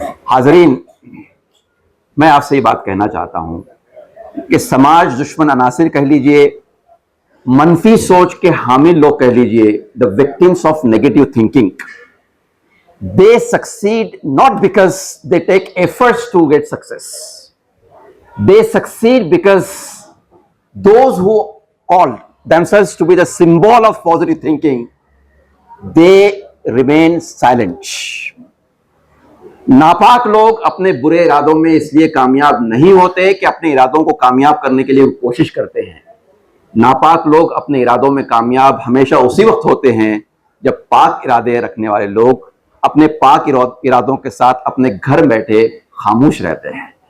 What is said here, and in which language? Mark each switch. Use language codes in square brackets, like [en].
[ur] حاضرین، میں آپ سے یہ بات کہنا چاہتا ہوں کہ سماج دشمن عناصر کہہ لیجئے، منفی سوچ کے حامل لوگ کہہ لیجئے، [en] the victims of negative thinking, they succeed not because they take efforts to get success. They succeed because those who call themselves to be the symbol of positive thinking, they remain silent. [ur] ناپاک لوگ اپنے برے ارادوں میں اس لیے کامیاب نہیں ہوتے کہ اپنے ارادوں کو کامیاب کرنے کے لیے وہ کوشش کرتے ہیں. ناپاک لوگ اپنے ارادوں میں کامیاب ہمیشہ اسی وقت ہوتے ہیں جب پاک ارادے رکھنے والے لوگ اپنے پاک ارادوں کے ساتھ اپنے گھر بیٹھے خاموش رہتے ہیں.